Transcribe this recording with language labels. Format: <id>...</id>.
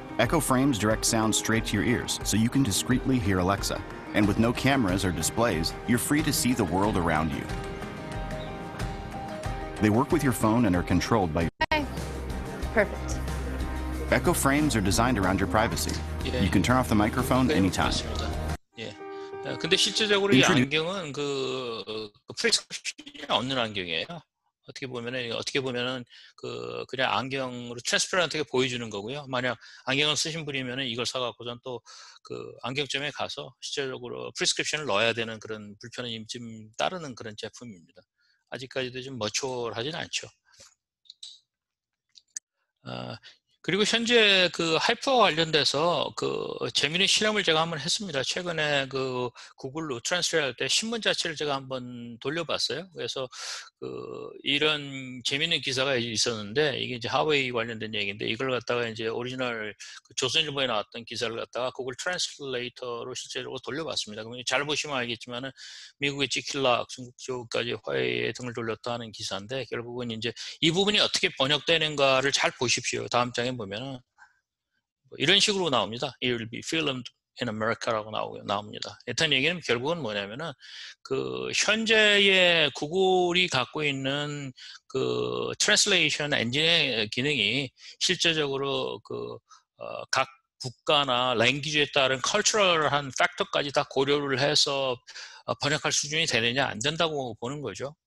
<en>Echo Frames direct sound straight to your ears, so you can discreetly hear Alexa. And with no cameras or displays, you're free to see the world around you. They work with your phone and are controlled by... Okay. Perfect. Echo Frames are designed around your privacy. You can turn off the microphone anytime.</en> <ko>예. 근데 실제적으로 이 안경은 그 프리스크립션이 없는 안경이에요. 어떻게 보면은 그냥 안경으로 트랜스퍼런트하게 보여주는 거고요. 만약 안경을 쓰신 분이면은 이걸 사갖고선 또 그 안경점에 가서 실제적으로 프리스크립션을 넣어야 되는 그런 불편함이 좀 따르는 그런 제품입니다. 아직까지도 좀 머추얼하진 않죠. 그리고 현재 그 하이퍼 관련돼서 그 재미있는 실험을 제가 한번 했습니다. 최근에 그 구글로 트랜스레이트 할 때 신문 자체를 제가 한번 돌려봤어요. 그래서 이런 재미있는 기사가 있었는데 이게 이제 하웨이 관련된 얘기인데 이걸 갖다가 이제 오리지널 그 조선일보에 나왔던 기사를 갖다가 구글 트랜스레이터로 실제로 돌려봤습니다. 그러면 잘 보시면 알겠지만은 미국의 지킬락, 중국 쪽까지 화웨이에 등을 돌렸다 하는 기사인데 결국은 이제 이 부분이 어떻게 번역되는가를 잘 보십시오. 다음 장에 보면은 이런 식으로 나옵니다.</ko> <en>It will be filmed in America라고</en> <ko>나옵니다. 일단 얘기는 결국은 뭐냐면은 그 현재의 구글이 갖고 있는 그 트랜슬레이션 엔진의 기능이 실제적으로 각 국가나 랭귀지에 따른 컬처럴한 팩터까지 다 고려를 해서 번역할 수준이 되느냐 안 된다고 보는 거죠.</ko>